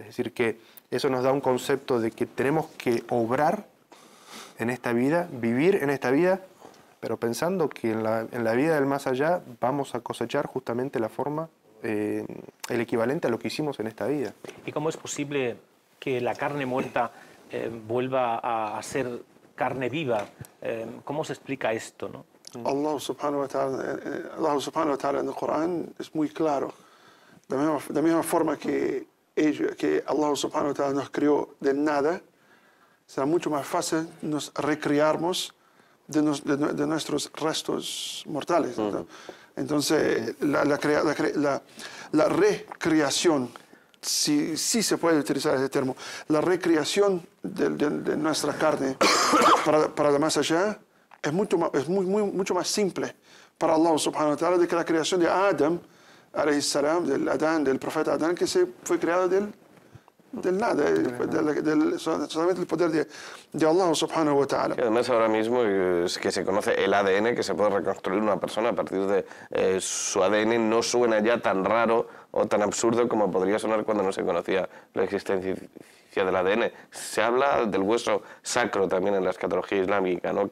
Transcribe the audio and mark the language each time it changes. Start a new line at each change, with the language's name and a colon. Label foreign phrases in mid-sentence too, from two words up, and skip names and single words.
Spanish: Es decir, que eso nos da un concepto de que tenemos que obrar en esta vida, vivir en esta vida, pero pensando que en la vida del más allá vamos a cosechar justamente la forma, el equivalente a lo que hicimos en esta vida. ¿Y cómo es posible que la carne muerta vuelva a ser carne viva? ¿Cómo se explica esto, no?
Arabic: الله سبحانه وتعالى
Spanish: en el Corán es muy claro. De la misma forma que
Arabic: الله سبحانه وتعالى
Spanish: nos creó del nada, será mucho más fácil nos recrearnos de nuestros restos mortales. Entonces, la recreación, sí se puede utilizar ese término, la recreación de nuestra carne para el más allá es mucho más simple para
Arabic: الله سبحانه وتعالى
Spanish: de que la creación de Adam,
Arabic: عليه السلام,
Spanish: del profeta Adán, que fue creado del nada, solamente el poder de
Arabic: الله سبحانه وتعالى.
Spanish: Y además ahora mismo es que se conoce el ADN, que se puede reconstruir una persona a partir de su ADN, no suena ya tan raro o tan absurdo como podría sonar cuando no se conocía la existencia del ADN. Se habla del hueso sacro también en la escatología islámica, ¿no?